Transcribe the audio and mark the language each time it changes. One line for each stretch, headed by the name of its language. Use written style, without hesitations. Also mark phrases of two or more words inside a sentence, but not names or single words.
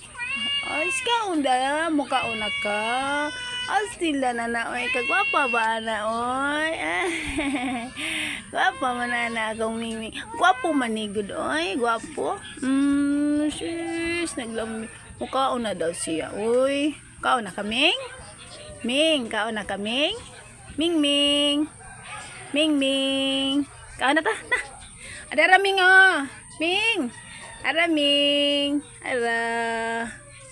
Cebuano: Ay, kaon da. Mukaon na ka. Astila na na. Oy, kagwapa ba na? Oy. Gwapa man na akong mimi. Gwapo manigod. Oy, gwapo. Sis. Naglami. Mukaon na daw siya. Uy. Kaon na kaming? Ming, kaon na kaming? Ming, Ming. Ming, Ming. Kaon na ta. Na. Ada Ming, oh. Ming. Ada Ming. Ada.